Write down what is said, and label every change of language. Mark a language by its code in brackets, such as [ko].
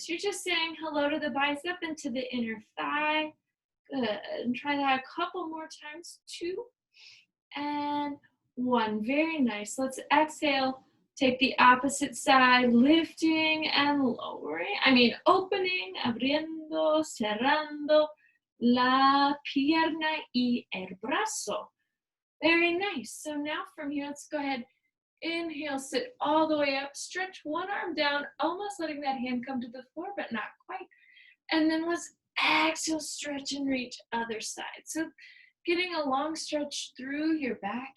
[en] So you're just saying hello to the bicep and to the inner thigh. Good. And try that a couple more times. 2 and 1. Very nice. Let's exhale. Take the opposite side, lifting and lowering. [es] Opening, abriendo, cerrando la pierna y el brazo. [en] Very nice. So now from here, let's go ahead. Inhale, sit all the way up. Stretch one arm down, almost letting that hand come to the floor, but not quite. And then let's exhale, stretch and reach other side. So getting a long stretch through your back.